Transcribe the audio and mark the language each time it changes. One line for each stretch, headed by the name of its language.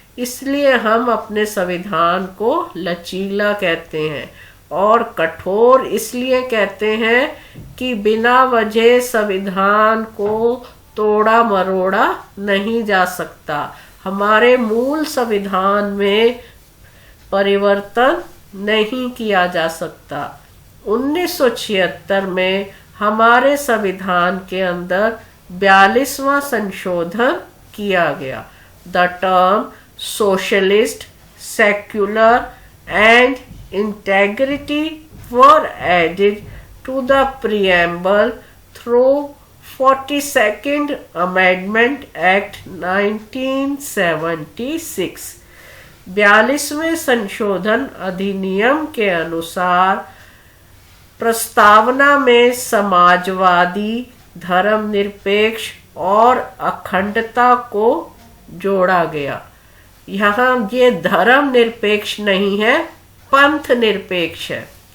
Hindi: इसलिए हम अपने संविधान को लचीला कहते हैं और कठोर इसलिए कहते हैं कि बिना वजह संविधान को तोड़ा मरोड़ा नहीं जा सकता। हमारे मूल संविधान में परिवर्तन नहीं किया जा सकता। 1976 में हमारे संविधान के अंदर 42वां संशोधन किया गया।
English: The term socialist, secular and integrity were added to the preamble through 42nd Amendment Act 1976।
Hindi: 42वें संशोधन अधिनियम के अनुसार प्रस्तावना में समाजवादी, धर्मनिरपेक्ष और अखंडता को जोड़ा गया। यहाँ ये धर्म निरपेक्ष नहीं है, पंथ निरपेक्ष है।